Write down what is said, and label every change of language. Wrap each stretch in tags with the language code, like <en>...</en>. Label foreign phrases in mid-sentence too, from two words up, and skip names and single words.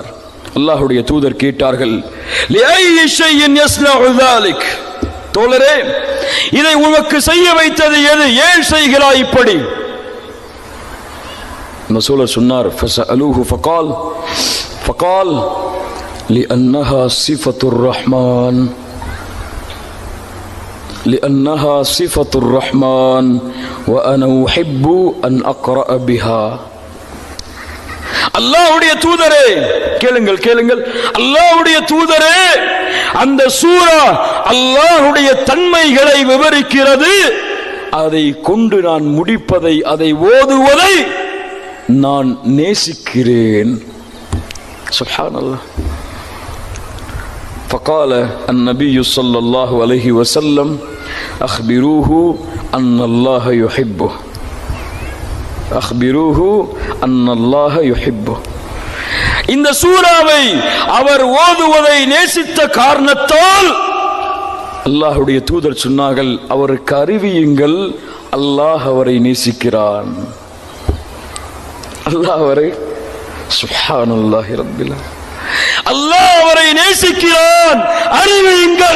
<ta>அல்லாஹ்வுடைய தூதர் கேட்டார்கள்,</ta> <ar>لأي شيء يصنع ذلك,</ar> <ta>தோழரே இதை உனக்கு செய்ய வைத்தது எது? ஏன் செய்கிறாய் இப்படி? ரசூலுல்லாஹ் சொன்னார்,</ta> <ar>فسألوه فقال لأنها صفة الرحمن, لأنها صفة الرحمن وأنا أحب أن أقرأ بها.</ar> <ta>அல்லாஹ்வுடைய தூதரே, கேளுங்கள், அல்லாஹ்வுடைய தூதரே, அந்த சூரா அல்லாஹ்வுடைய தன்மைகளை விவரிக்கிறது. அதை கொண்டு நான் முடிப்பதை, அதை ஓதுவதை நான் நேசிக்கிறேன்.</ta> <ar>سبحان الله. فقال النبي صلى الله عليه وسلم أخبروه أن الله يحبه. أخبروه أن الله يحبه.</ar> <ta>இந்த சூராவை அவர் ஓதுவதை நேசித்த காரணத்தால் அல்லாஹ்வுடைய தூதர் சொன்னார்கள், அவருக்கு அறிவியுங்கள், அல்லாஹ் அவரை நேசிக்கிறான். அல்லாஹ் அவரை,</ta> <ar>سبحان الله رب العالمين,</ar> <ta>அல்லாஹ் அவரை நேசிக்கிறான், அறிவியுங்கள்.</ta>